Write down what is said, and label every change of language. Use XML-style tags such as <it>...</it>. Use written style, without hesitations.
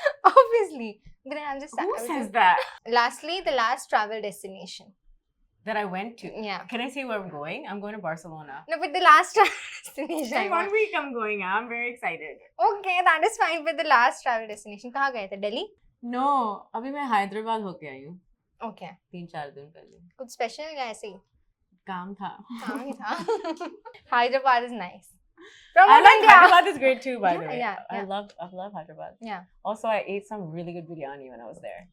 <en>Obviously. But I'm just. who says that? Lastly, the last travel destination. That I went to. Yeah. Can I say where I'm going? I'm going to Barcelona. No, but the last travel destination. In 1 week I'm going. I'm very excited. Okay, that is fine. But the last travel destination,</en> <hi>कहाँ गए थे?</hi> <en>Delhi?</en> <hi>No, अभी मैं हैदराबाद होके आई हूँ</hi> <en>Okay.</en> <hi>3-4 दिन पहले. कुछ special या ऐसे ही? काम था. काम ही था.</hi> <en>Hyderabad is nice. From I like India. Hyderabad is great too, by the way. Yeah. I love Hyderabad. Yeah. Also, I ate some really good biryani when I was there.</en>